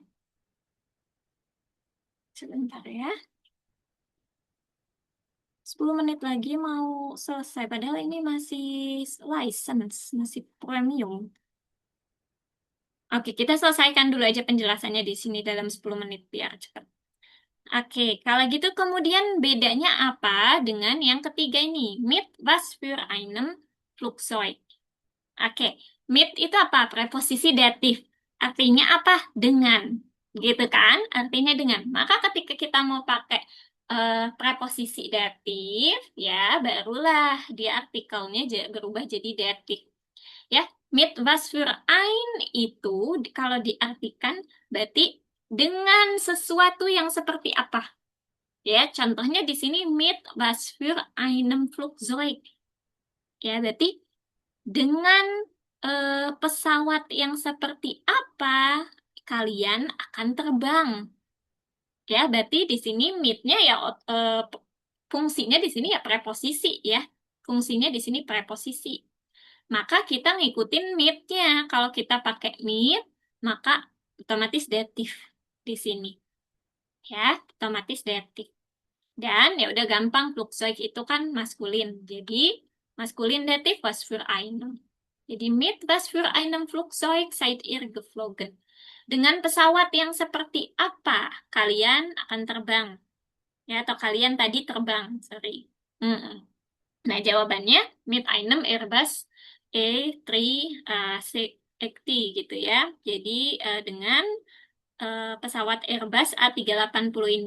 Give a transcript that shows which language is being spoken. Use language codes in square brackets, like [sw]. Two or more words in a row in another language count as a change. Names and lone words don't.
[id] Sebentar ya. 10 menit lagi mau selesai. Padahal ini masih license, masih premium. Oke, kita selesaikan dulu aja penjelasannya di sini dalam 10 menit biar cepat. Oke, kalau gitu kemudian bedanya apa dengan yang ketiga ini? [de] Mit was für einem Flugzeug. [id] Oke, mit itu apa? Preposisi datif. Artinya apa? Dengan. Gitu kan? Artinya dengan. Maka ketika kita mau pakai preposisi datif, ya barulah dia artikelnya berubah jadi datif. Ya, [de] mit was für ein [id] itu kalau diartikan berarti dengan sesuatu yang seperti apa? Ya, contohnya di sini [de] mit was für einem Flugzeug. [id] Ya, berarti dengan pesawat yang seperti apa kalian akan terbang? Ya, berarti di sini mit-nya ya fungsinya di sini ya preposisi ya. Fungsinya di sini preposisi. Maka kita ngikutin mit-nya. Kalau kita pakai mit, maka otomatis datif di sini. Ya, otomatis datif. Dan ya udah gampang, Flugzeug itu kan maskulin. Jadi maskulin datif [de] was für einen. Jadi mit was für einem Flugzeug seid ihr geflogen? [id] Dengan pesawat yang seperti apa kalian akan terbang? Ya, atau kalian tadi terbang, sorry. Mm-mm. Nah, jawabannya [de] mit einem [id] Airbus A380 gitu ya. Jadi dengan pesawat Airbus A380 ini.